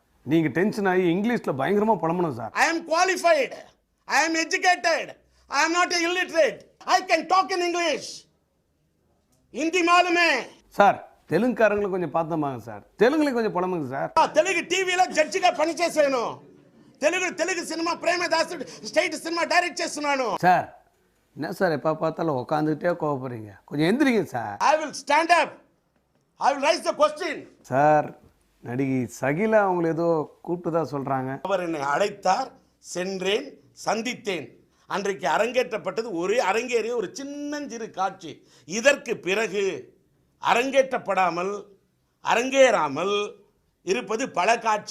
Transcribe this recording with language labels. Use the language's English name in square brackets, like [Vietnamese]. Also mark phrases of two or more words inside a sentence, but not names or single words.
[Tamil] நீங்கள் டென்ஷன் ஆகி இங்கிலீஷில் பயங்கரமாக புலம்பணும் சார். [English] I am qualified. I am educated. I am not a illiterate. I can talk in English. [Tamil] ஹிந்தி மாலுமே. சார் தெலுங்குக்காரங்களை கொஞ்சம் பார்த்தோமாங்க சார். தெலுங்குலையும் கொஞ்சம் புலம்புங்க சார். [Telugu] తెలుగు టీవీలో జడ్జిగా పనిచేశాను. తెలుగు సినిమా ప్రేమదాసు [English] state cinema [Telugu] డైరెక్ట్ చేస్తున్నాను. [Tamil] சார் என்ன சார் எப்போ பார்த்தாலும் உட்காந்துக்கிட்டே கோவப்படுறீங்க, கொஞ்சம் எந்திரிங்க சார். [English] I will stand up. I will raise the question. [Tamil] சார் நடிகை சகிலா அவங்களை ஏதோ கூப்பிட்டுதான் சொல்கிறாங்க. அவர் என்னை அழைத்தார், சென்றேன், சந்தித்தேன். அன்றைக்கு அரங்கேற்றப்பட்டது ஒரே அரங்கேறிய ஒரு சின்னஞ்சிறு காட்சி. இதற்கு பிறகு அரங்கேறாமல் இருப்பது பல காட்சி.